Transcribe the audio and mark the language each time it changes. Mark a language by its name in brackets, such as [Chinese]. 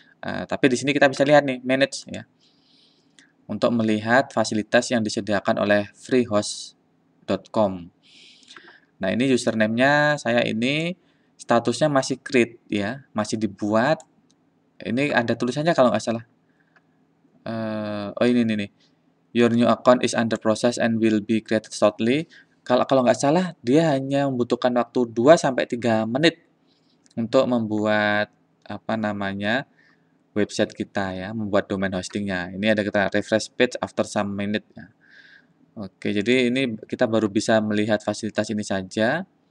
[Indonesian] Tapi di sini kita bisa lihat nih manage ya. Untuk melihat fasilitas yang disediakan oleh freehost.com. Nah, ini username-nya saya ini statusnya masih create ya, masih dibuat. Ini ada tulisannya kalau nggak salah. Oh ini nih. [English] Your new account is under process and will be created shortly. [Indonesian] Kalau nggak salah dia hanya membutuhkan waktu 2 sampai 3 menit untuk membuat apa namanya website kita ya, membuat domain hostingnya. Ini ada kita [English] refresh page after some minute [Indonesian] ya. Oke, jadi ini kita baru bisa melihat fasilitas ini saja.